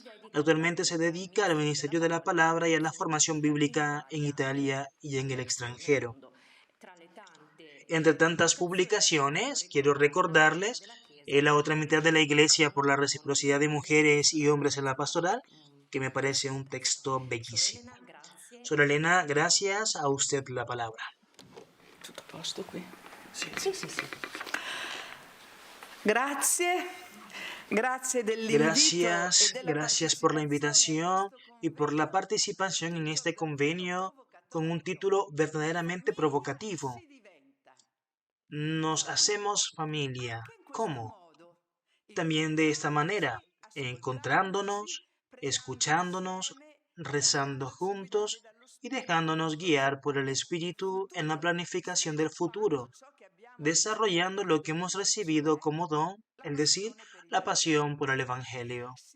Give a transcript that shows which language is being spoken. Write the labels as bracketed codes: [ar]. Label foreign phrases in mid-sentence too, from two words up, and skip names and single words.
[es] Actualmente se dedica al ministerio de la palabra y a la formación bíblica en Italia y en el extranjero. Entre tantas publicaciones, quiero recordarles La otra mitad de la iglesia por la reciprocidad de mujeres y hombres en la pastoral, que me parece un texto bellísimo. Sor Elena, gracias, a usted la palabra. [it] Tutto a posto qui? Sì. Grazie. [es] Gracias por la invitación y por la participación en este convenio con un título verdaderamente provocativo. Nos hacemos familia. ¿Cómo? También de esta manera, encontrándonos, escuchándonos, rezando juntos y dejándonos guiar por el Espíritu en la planificación del futuro, desarrollando lo que hemos recibido como don, es decir, la pasión por el Evangelio.